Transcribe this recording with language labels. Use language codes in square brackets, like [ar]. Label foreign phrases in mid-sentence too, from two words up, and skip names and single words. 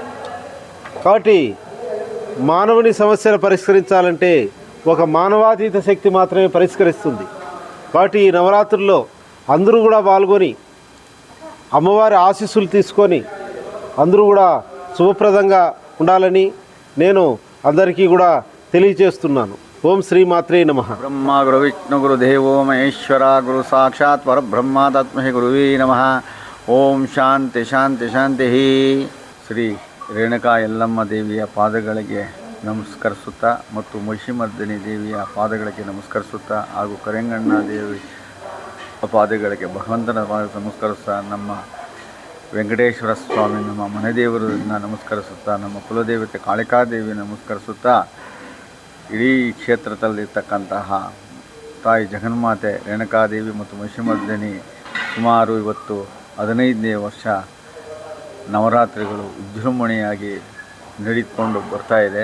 [te] కాబట్టి మానవుని సమస్యలు పరిష్కరించాలంటే ఒక మానవాతీత శక్తి మాత్రమే పరిష్కరిస్తుంది. కాబట్టి ఈ నవరాత్రుల్లో అందరూ కూడా పాల్గొని అమ్మవారి ఆశీస్సులు తీసుకొని అందరూ కూడా శుభప్రదంగా ఉండాలని నేను అందరికీ కూడా తెలియజేస్తున్నాను. [sa] ఓం శ్రీ మాత్రే నమః. బ్రహ్మ గురు విష్ణు గురు దేవో మహేశ్వర గురు సాక్షాత్ పరబ్రహ్మ తస్మై గురువే నమః. ಓಂ ಶಾಂತಿ ಶಾಂತಿ ಶಾಂತಿ. [kn] ಶ್ರೀ ರೇಣುಕಾ ಯಲ್ಲಮ್ಮ ದೇವಿಯ ಪಾದಗಳಿಗೆ ನಮಸ್ಕರಿಸುತ್ತಾ ಮತ್ತು ಮಹಿಷಿಮರ್ದಿನಿ ದೇವಿಯ ಪಾದಗಳಿಗೆ ನಮಸ್ಕರಿಸುತ್ತಾ ಹಾಗೂ ಕರೆಂಗಣ್ಣ ದೇವಿ ಪಾದಗಳಿಗೆ ಭಗವಂತನ ಪಾದಕ್ಕೆ ನಮಸ್ಕರಿಸ್ತಾ ನಮ್ಮ ವೆಂಕಟೇಶ್ವರ ಸ್ವಾಮಿ ನಮ್ಮ ಮನೆದೇವರನ್ನು ನಮಸ್ಕರಿಸುತ್ತಾ ನಮ್ಮ ಕುಲದೇವತೆ ಕಾಳಿಕಾದೇವಿ ನಮಸ್ಕರಿಸುತ್ತಾ ಇಡೀ ಕ್ಷೇತ್ರದಲ್ಲಿರ್ತಕ್ಕಂತಹ ತಾಯಿ ಜಗನ್ಮಾತೆ ರೇಣುಕಾದೇವಿ ಮತ್ತು ಮಹಿಷಿಮರ್ದಿನಿ ಸುಮಾರು ಇವತ್ತು 15ನೇ ವರ್ಷ ನವರಾತ್ರಿಗಳು ವಿಜೃಂಭಣೆಯಾಗಿ ನಡೆದುಕೊಂಡು ಬರ್ತಾ ಇದೆ.